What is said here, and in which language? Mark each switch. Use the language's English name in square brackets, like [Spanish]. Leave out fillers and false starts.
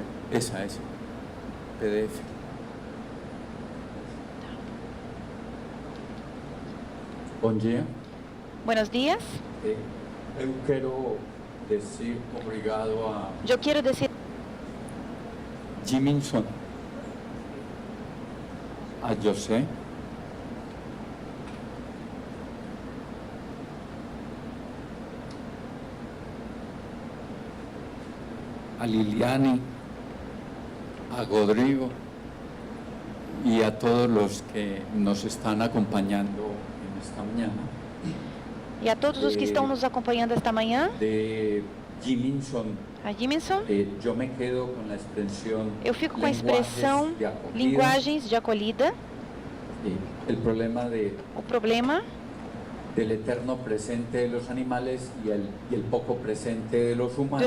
[Spanish] Esa. PDF. [Portuguese] Bom dia. [Spanish] Buenos días. [Portuguese] Eu quero dizer obrigado a [Spanish] Yo quiero decir Jiminson, a José, a Liliane, a Rodrigo y a todos los que nos están acompañando en esta mañana. [Portuguese] e a todos os que estão nos acompanhando esta manhã. [Spanish] De Jiminson, [Portuguese] A Jiminson, [Spanish] yo me quedo con la expresión [Portuguese] eu fico com a expressão [Spanish] de acogida. [Portuguese] linguagens de acolhida. [Spanish] El problema [Portuguese] O problema [Spanish] del eterno presente de los animales y el poco presente de los [Portuguese] do [Spanish] humanos.